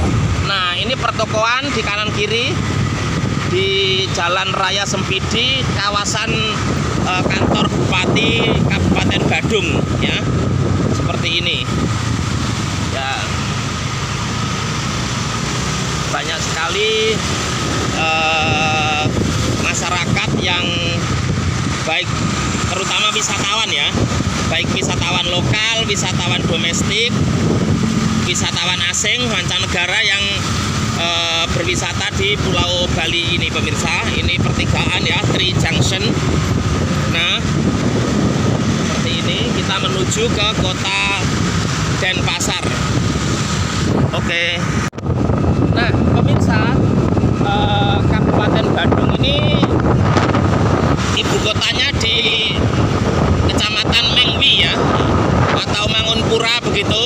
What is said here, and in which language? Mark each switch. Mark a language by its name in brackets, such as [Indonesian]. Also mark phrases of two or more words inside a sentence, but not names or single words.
[Indonesian] Nah ini pertokoan di kanan kiri di Jalan Raya Sempidi, kawasan kantor Bupati Kabupaten Badung ya, seperti ini ya. Banyak sekali masyarakat yang baik, terutama wisatawan ya, baik wisatawan lokal, wisatawan domestik, wisatawan asing, mancanegara yang berwisata di Pulau Bali ini pemirsa. Ini pertigaan ya, Tri Junction. Nah seperti ini kita menuju ke Kota Denpasar. Oke. Nah pemirsa, Kabupaten Badung ini ibu kotanya di Kecamatan Mengwi ya, atau Mangunpura begitu.